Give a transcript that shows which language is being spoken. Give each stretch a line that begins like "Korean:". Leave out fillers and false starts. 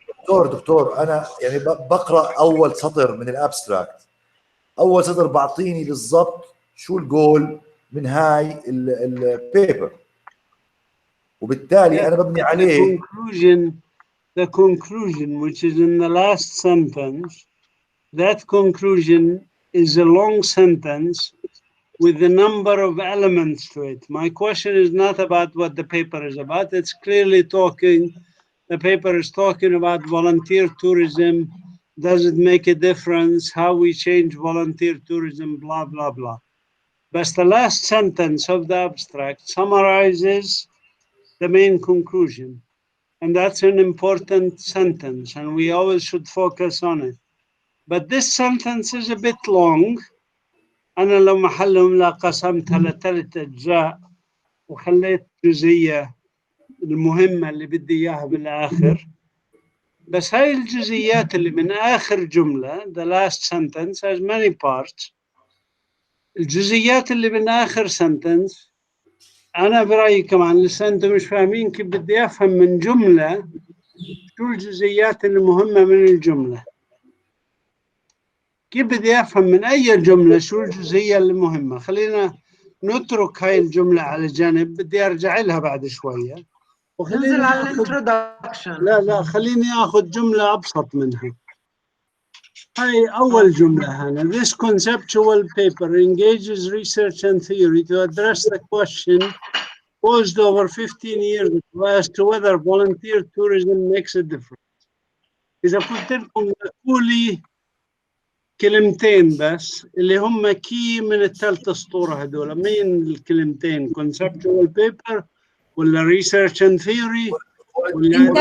Arabic: دكتور أنا يعني بقرأ أول سطر من الابستراكت، أول سطر بعطيني بالضبط شو الجول من هاي البيبر، وبالتالي أنا ببني عليه.
English: The conclusion which is in the last sentence, that conclusion is a long sentence with a number of elements to it. My question is not about what the paper is about. It's clearly the paper is talking about volunteer tourism. Does it make a difference? How we change volunteer tourism, blah, blah, blah. But the last sentence of the abstract summarizes the main conclusion. And that's an important sentence, and we always should focus on it. But this sentence is a bit long.
Arabic: أنا لو محلهم لا قسمتها لثلاث أجزاء وخليت جزئية المهمة اللي بدي إياها بالآخر. بس هاي الجزئيات اللي من آخر جملة,
English: the last sentence has many parts.
Arabic: الجزئيات اللي من آخر sentence أنا برأيي كمان لسه أنتم مش فاهمين كيف بدي أفهم من جملة شو الجزئيات المهمة من الجملة. كيف بدي أفهم من أي جملة شو الجزئية المهمة. خلينا نترك هاي الجملة على جنب, بدي أرجع لها بعد شوية. ننزل على الانترودكشن. لا خليني أخذ جملة أبسط منها. هاي أول جملة هنا.
English: This conceptual paper engages research and theory to address the question posed over 15 years ago as to whether volunteer tourism makes a difference.
Arabic: إذا قلت لكم قولي كلمتين بس اللي هم كي من الثلاث أسطورة هذول، مين الكلمتين؟ conceptual paper ولا research and theory ولا